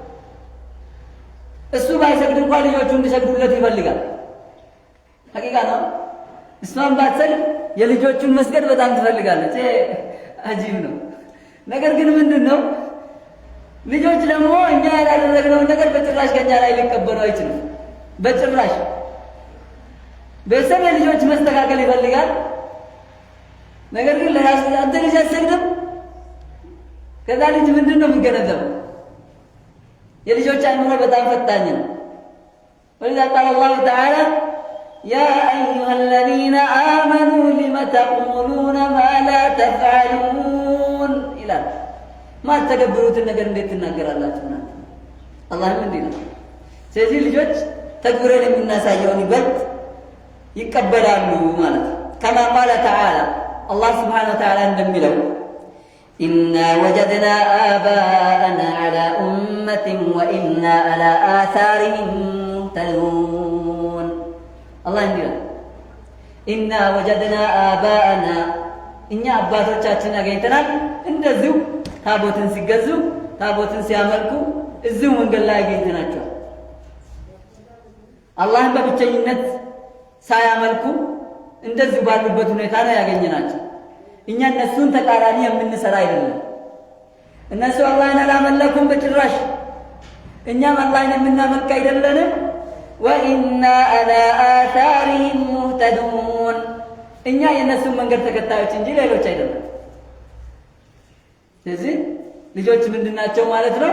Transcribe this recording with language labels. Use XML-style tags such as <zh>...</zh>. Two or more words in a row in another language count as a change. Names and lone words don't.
<am>እሱ ባይሰግድ እንኳን ልጆቹ እንዲሰግዱለት ይፈልጋል። ሐቂቃ ነው። እሷን ባትሰግድ የልጆቹን መስገድ በጣም ትፈልጋለች። አጂብ ነው። ነገር ግን ምንድነው ልጆች ደግሞ እኛ ያላደረግነውን ነገር በጭራሽ ከኛ ላይ ሊቀበሉ አይችሉም። በጭራሽ ቤተሰብ የልጆች መስተካከል ይፈልጋል። ነገር ግን ለራሱ አንተ ልጅ አትሰግድም። ከዛ ልጅ ምንድነው የሚገነዘበው? የልጆች አእምሮ በጣም ፈጣኝ ነው። ወለذا</am> <ar>قال الله تعالى يا أيها الذين آمنوا لم تقولون ما لا تفعلون</ar> <am>ይላል። ማትተገብሩትን ነገር እንዴት ትናገራላችሁ? አላህም እንዲህ ነው። ስለዚህ ልጆች ተግብረን የምናሳየውን ይበልጥ ይቀበላሉ ማለት ነው።</am> <ar>كما قال تعالى الله سبحانه وتعالى</ar> <am>እንደሚለው</am> <ar>إنا وجدنا آباءنا على أمة وإنا على آثارهم مهتدون</ar> <am>አላህ እንዲህ ይላል</am> <ar>إنا وجدنا آباءنا</ar> <am>እኛ አባቶቻችን አገኝተናል እንደዚሁ ታቦትን ሲገዙ ታቦትን ሲያመልኩ እዚሁ መንገድ ላይ አገኝተናቸዋል። አላህን በብቸኝነት ሳያመልኩ እንደዚሁ ባሉበት ሁኔታ ነው ያገኘናቸው። እኛ እነሱን ተቃራኒ የምንሰራ አይደለም። እነሱ አላህን አላመለኩም በጭራሽ፣ እኛም አላህን የምናመልክ አይደለንም።</am> <ar>وإنا على آثارهم مهتدون</ar> <am>እኛ የእነሱን መንገድ ተከታዮች እንጂ ሌሎች አይደለም። ስለዚህ ልጆች ምንድናቸው ማለት ነው?</am>